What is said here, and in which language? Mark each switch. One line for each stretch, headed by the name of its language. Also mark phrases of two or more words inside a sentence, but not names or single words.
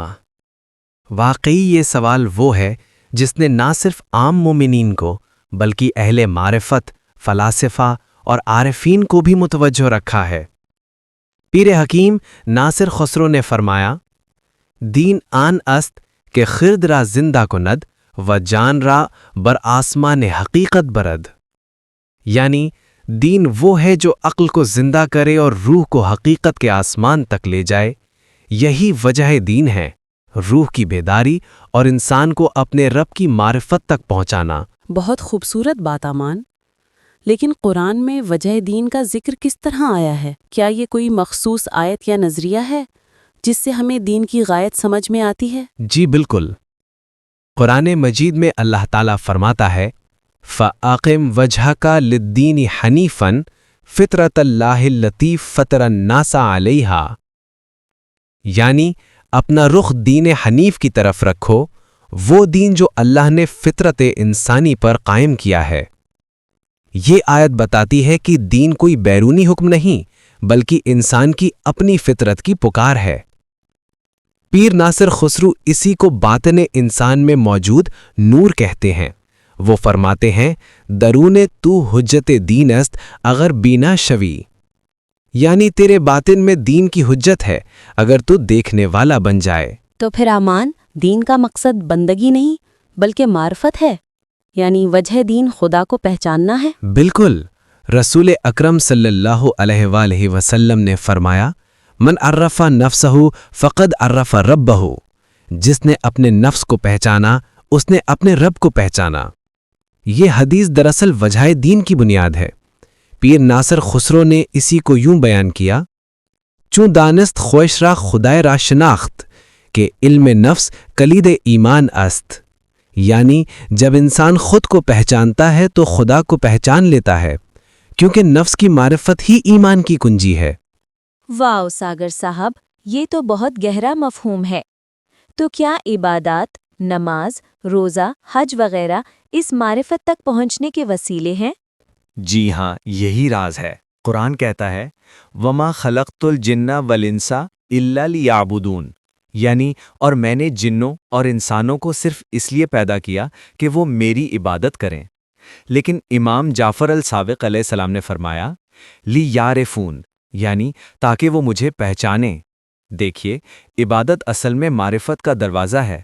Urdu: واقعی یہ سوال وہ ہے جس نے نہ صرف عام مومنین کو بلکہ اہل معرفت، فلاسفہ اور عارفین کو بھی متوجہ رکھا ہے۔ پیر حکیم ناصر خسرو نے فرمایا،
Persian: دین آن است کہ خرد را زندہ کند و جان را بر آسمان حقیقت برد،
Urdu: یعنی دین وہ ہے جو عقل کو زندہ کرے اور روح کو حقیقت کے آسمان تک لے جائے۔ یہی وجہ دین ہے، روح کی بیداری اور انسان کو اپنے رب کی معرفت تک پہنچانا۔ بہت خوبصورت بات امان، لیکن قرآن میں وجہ دین کا ذکر کس طرح آیا ہے؟ کیا یہ کوئی مخصوص آیت یا نظریہ ہے جس سے ہمیں دین کی غایت سمجھ میں آتی ہے؟ جی بالکل۔ قرآن مجید میں اللہ تعالیٰ فرماتا ہے،
Arabic: فَأَقِمْ وَجْهَكَ لِلدِّينِ حَنِيفًا فِطْرَةَ اللَّهِ الَّتِي فَطَرَ النَّاسَ عَلَيْهَا،
Urdu: یعنی اپنا رخ دین حنیف کی طرف رکھو، وہ دین جو اللہ نے فطرت انسانی پر قائم کیا ہے۔ یہ آیت بتاتی ہے کہ دین کوئی بیرونی حکم نہیں بلکہ انسان کی اپنی فطرت کی پکار ہے۔ پیر ناصر خسرو اسی کو باطن انسان میں موجود نور کہتے ہیں۔ وہ فرماتے ہیں،
Persian: درون تو حجت دین است اگر بینا شوی،
Urdu: یعنی تیرے باطن میں دین کی حجت ہے اگر تو دیکھنے والا بن جائے۔ تو پھر امان، دین کا مقصد بندگی نہیں بلکہ معرفت ہے، یعنی وجہ دین خدا کو پہچاننا ہے۔ بالکل۔ رسول اکرم صلی اللہ علیہ وآلہ وسلم نے فرمایا،
Arabic: من عرف نفسہ فقد عرف ربہ،
Urdu: جس نے اپنے نفس کو پہچانا اس نے اپنے رب کو پہچانا۔ یہ حدیث دراصل وجہ دین کی بنیاد ہے۔ پیر ناصر خسرو نے اسی کو یوں بیان کیا،
Persian: چون دانست خوش را خدای را شناخت کہ علم نفس کلید ایمان است،
Urdu: یعنی جب انسان خود کو پہچانتا ہے تو خدا کو پہچان لیتا ہے، کیونکہ نفس کی معرفت ہی ایمان کی کنجی ہے۔ واو ساگر صاحب، یہ تو بہت گہرا مفہوم ہے۔ تو کیا عبادات، نماز، روزہ، حج وغیرہ اس معرفت تک پہنچنے کے وسیلے ہیں؟ جی ہاں، یہی راز ہے۔ قرآن کہتا ہے،
Arabic: وَمَا خَلَقْتُ الْجِنَّ وَالْإِنسَ إِلَّا لِيَعْبُدُونَ،
Urdu: یعنی اور میں نے جنوں اور انسانوں کو صرف اس لیے پیدا کیا کہ وہ میری عبادت کریں۔ لیکن امام جعفر الصادق علیہ السلام نے فرمایا، لِيَعْرِفُونَ، یعنی تاکہ وہ مجھے پہچانیں۔ دیکھیے، عبادت اصل میں معرفت کا دروازہ ہے۔